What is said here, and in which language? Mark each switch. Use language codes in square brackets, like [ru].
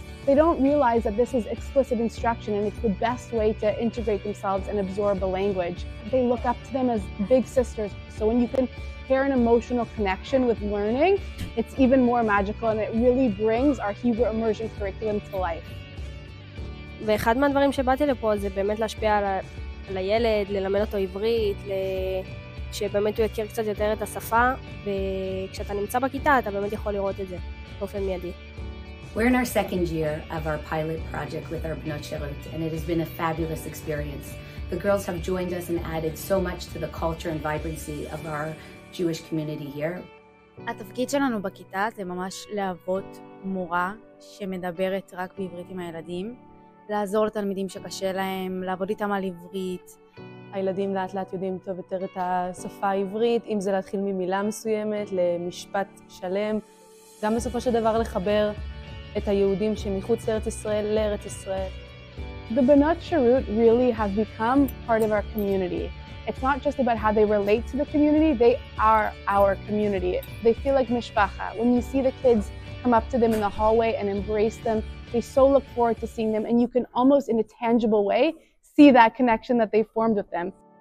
[en] They don't realize that this is explicit instruction and it's the best way to integrate themselves and absorb a language. They look up to them as big sisters. So when you can pair an emotional connection with learning, it's even more magical and it really brings our Hebrew immersion curriculum to life. [he] ואחד מהדברים שבאתי לפה זה באמת להשפיע על הילד, ללמד אותו עברית, שבאמת הוא יכיר קצת יותר את השפה, וכשאתה נמצא בכיתה אתה באמת יכול לראות את זה באופן מיידי. [en] We're in our second year of our pilot project with our Banot Shirut, and it has been a fabulous experience. The girls have joined us and added so much to the culture and vibrancy of our Jewish community here. [he] התפקיד שלנו בכיתה זה ממש להוות מורה שמדברת רק בעברית עם הילדים, לעזור לתלמידים שקשה להם, לעבוד איתם על עברית. הילדים לאט לאט יודעים טוב יותר את השפה העברית, אם זה להתחיל ממילה מסוימת למשפט שלם, גם בסופו של דבר לחבר את היהודים שמחוץ לארץ ישראל לארץ ישראל. [en] The Banot Shirut really have become part of our community. It's not just about how they relate to the community, they are our community. They feel like mishpacha. When you see the kids come up to them in the hallway and embrace them, they so look forward to seeing them, and you can almost in a tangible way see that connection that they formed with them.